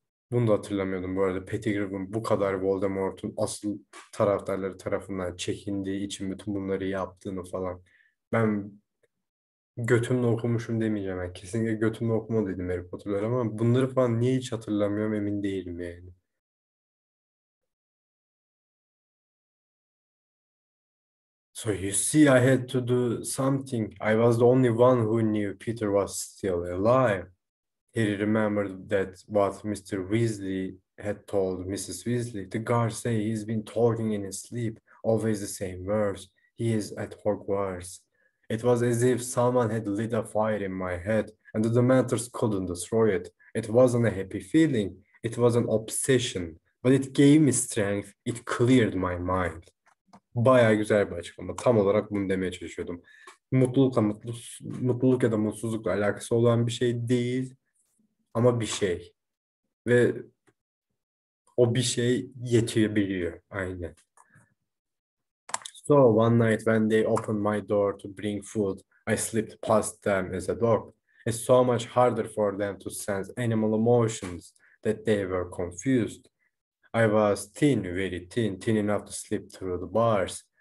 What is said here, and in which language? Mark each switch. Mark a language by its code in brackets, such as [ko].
[tr] Bunu da hatırlamıyordum bu arada. Pettigrew'un bu kadar Voldemort'un asıl taraftarları tarafından çekindiği için bütün bunları yaptığını falan. Ben götümle okumuşum demeyeceğim. Ben kesinlikle götümle okumadıydım Harry Potter'ları ama bunları falan niye hiç hatırlamıyorum emin değilim yani. [en] So you see, I had to do something. I was the only one who knew Peter was still alive. He remembered that what Mr. Weasley had told Mrs. Weasley. The guards say he's been talking in his sleep, always the same words. He is at Hogwarts. It was as if someone had lit a fire in my head, and the Dementors couldn't destroy it. It wasn't a happy feeling, it was an obsession, but it gave me strength, it cleared my mind. [tr] Bayağı güzel bir açıklama. Tam olarak bunu demeye çalışıyordum. Mutluluk ya da mutsuzlukla alakası olan bir şey değil ama bir şey. Ve o bir şey yetirebiliyor. Aynen. [en] So one night when they opened my door to bring food, I slipped past them as a dog. It's so much harder for them to sense animal emotions that they were confused. I was thin, very thin, thin enough to slip through the bars.